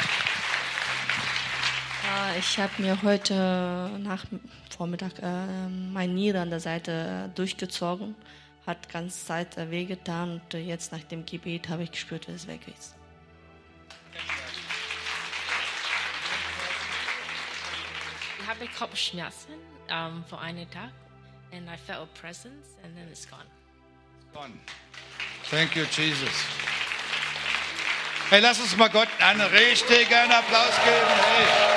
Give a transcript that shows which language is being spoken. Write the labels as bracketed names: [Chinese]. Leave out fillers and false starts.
[German] Ja, ich habe mir heute Vormittag meine Niere an der Seite durchgezogen. Hat ganz Zeit wehgetan. Und jetzt nach dem Gebet habe ich gespürt, dass es weg ist. Ich habe Kopfschmerzen vor einem Tag. [English] And I felt a presence and then it's gone. Thank you, Jesus. [German] Hey, lass uns mal Gott einen richtigen Applaus geben. Hey.